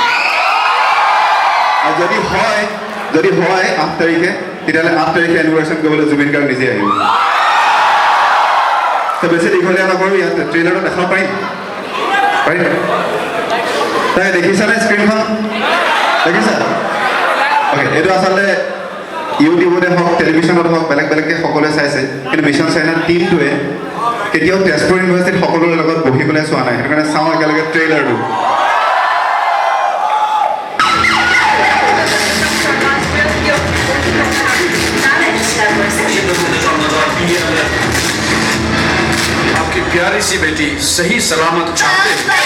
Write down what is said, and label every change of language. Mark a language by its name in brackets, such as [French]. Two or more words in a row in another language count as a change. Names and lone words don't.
[Assamese] আৰু যদি হয় 8 তাৰিখে তেতিয়াহ'লে 8 তাৰিখে এনিভাৰ্চেৰি কৰিবলৈ জুবিন গাৰ্গ নিজে আহিব তো বেছি দীঘলীয়া নকৰোঁ ইয়াত ট্ৰেইলাৰটো দেখাব পাৰিম তাই দেখিছানে স্ক্ৰীণখন দেখিছা অ'কে এইটো আচলতে ইউটিউবতে হওক টেলিভিশ্যনত হওক বেলেগ বেলেগকৈ সকলোৱে চাইছে কিন্তু মিছন চাইনাৰ টীমটোৱে কেতিয়াও তেজপুৰ ইউনিভাৰ্চিটিত সকলোৰে লগত বহি পেলাই চোৱা নাই সেইটো কাৰণে চাওঁ একেলগে ট্ৰেইলাৰটো [Hindi] आपकी प्यारी सी बेटी सही सलामत चाहते हैं